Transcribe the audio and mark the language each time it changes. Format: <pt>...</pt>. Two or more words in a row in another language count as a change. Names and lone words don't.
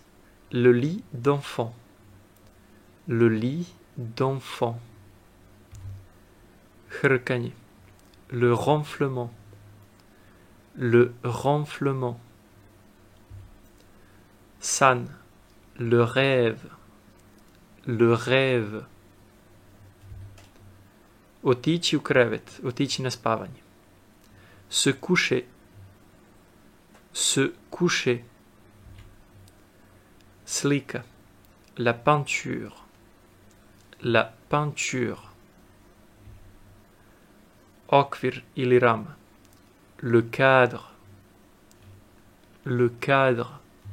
<fr>Le lit d'enfant. Le lit d'enfant. Hrkanje. Le renflement. Le renflement. San. Le rêve. Le rêve.</fr> <bs>Otići u krevet. Otići na spavanje.</bs> <fr>Se coucher. Se coucher. slika, la peinture, la peinture.</fr> <bs>Okvir ili rama,</bs> <fr>le cadre, le cadre.</fr>